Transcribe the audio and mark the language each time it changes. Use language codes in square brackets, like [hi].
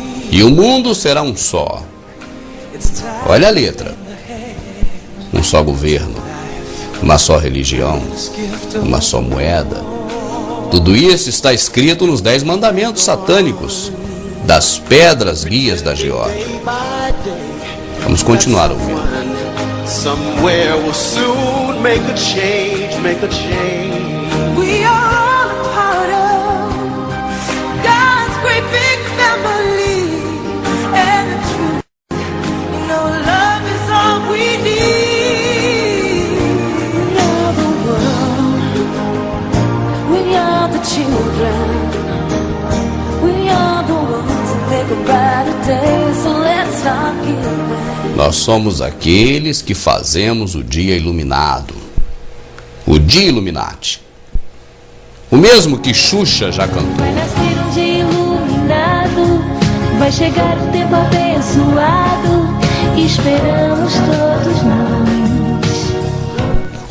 [pt] E o mundo será um só. Olha a letra: um só governo, uma só religião, uma só moeda. Tudo isso está escrito nos 10 mandamentos satânicos das pedras guias da Geórgia. Vamos continuar ouvindo. [en] Somewhere will soon make a change, make a change. We are all a part of God's great big family, and the truth, you know, love is all we need. We are the world, we are the children, we are the ones that make a brighter day, so let's start giving. [pt] Nós somos aqueles que fazemos o dia iluminado, o dia Illuminati. O mesmo que Xuxa já cantou. Vai nascer um dia iluminado, vai chegar um tempo abençoado, esperamos todos nós.